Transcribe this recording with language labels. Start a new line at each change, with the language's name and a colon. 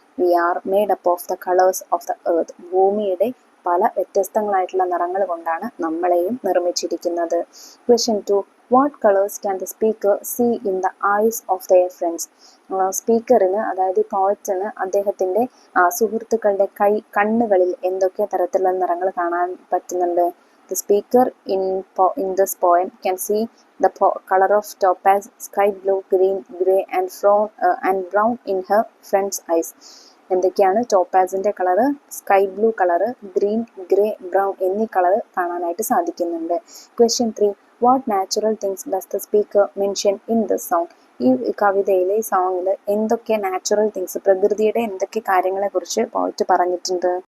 English: We are made up of the colours of the earth.
Malayalam: ഭൂമിയുടെ പല വ്യത്യസ്തങ്ങളായിട്ടുള്ള നിറങ്ങൾ കൊണ്ടാണ് നമ്മളെയും നിർമ്മിച്ചിരിക്കുന്നത്.
English: Question 2, what colours can the speaker see in the eyes of their friends?
Malayalam: സ്പീക്കറിന്, അതായത് പോയിറ്റിന്, അദ്ദേഹത്തിന്റെ സുഹൃത്തുക്കളുടെ കണ്ണുകളിൽ എന്തൊക്കെ തരത്തിലുള്ള നിറങ്ങൾ കാണാൻ പറ്റുന്നുണ്ട്?
English: The speaker in this poem can see the color of topaz, sky blue, green, grey and brown in her friend's eyes.
Malayalam: എന്തൊക്കെയാണ്? ടോപ്പാസിന്റെ colour, sky blue colour, green, grey, brown എന്നീ കളർ കാണാനായിട്ട് സാധിക്കുന്നുണ്ട്.
English: Question 3, what natural things does the speaker mention in the song?
Malayalam: ഈ കവിതയിലെ, ഈ സോങ്ങിൽ എന്തൊക്കെ natural things, പ്രകൃതിയുടെ എന്തൊക്കെ കാര്യങ്ങളെ കുറിച്ച് പോയിട്ട് പറഞ്ഞിട്ടുണ്ട്?